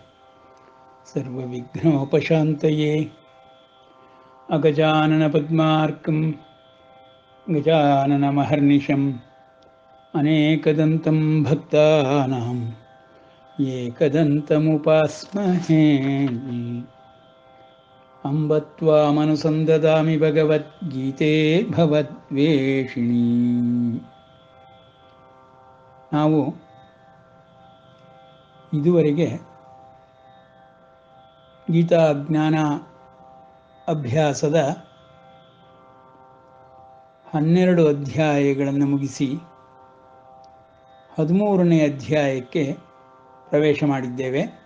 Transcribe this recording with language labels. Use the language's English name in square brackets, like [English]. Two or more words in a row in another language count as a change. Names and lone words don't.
[Sanskrit] सर्वविघ्नोपशान्तये अगजाननपद्मार्कं गजाननमहर्निशम् अनेकदन्तं भक्तानां एकदन्तमुपास्महे अम्ब त्वामनुसन्ददामि भगवद्गीते भवद्वेषिणी। [Kannada] ನಾವು ಇದುವರೆಗೆ ಗೀತಾ ಜ್ಞಾನ ಅಭ್ಯಾಸದ 12 ಅಧ್ಯಾಯಗಳನ್ನು ಮುಗಿಸಿ 13ನೇ ಅಧ್ಯಾಯಕ್ಕೆ ಪ್ರವೇಶ ಮಾಡಿದ್ದೇವೆ.